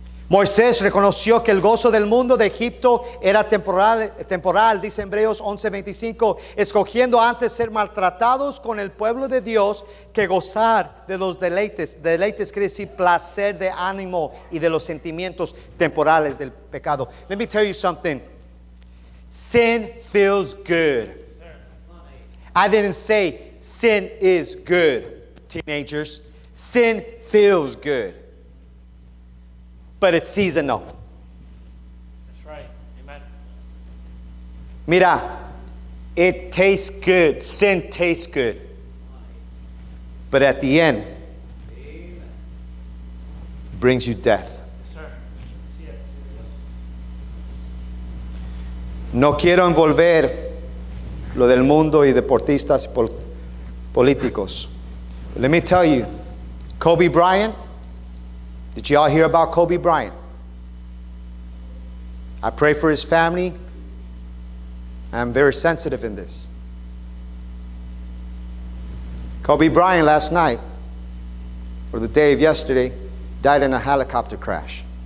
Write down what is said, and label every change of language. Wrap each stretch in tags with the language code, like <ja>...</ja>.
<es>Moisés reconoció que el gozo del mundo de Egipto era temporal, dice Hebreos 11:25, escogiendo antes ser maltratados con el pueblo de Dios que gozar de los deleites. Deleites quiere decir placer de ánimo y de los sentimientos temporales del pecado.</es> <en>Let me tell you something. Sin feels good. I didn't say sin is good, teenagers. Sin feels good. But it's seasonal. That's right. Amen. Mira, it tastes good. Sin tastes good. But at the end, brings you death. Yes, sir. Yes.</en> <es>No quiero envolver lo del mundo y deportistas y políticos.</es> <en>Let me tell you, Kobe Bryant. Did you all hear about Kobe Bryant? I pray for his family. I'm very sensitive in this. Kobe Bryant last night, or the day of yesterday, died in a helicopter crash.</en>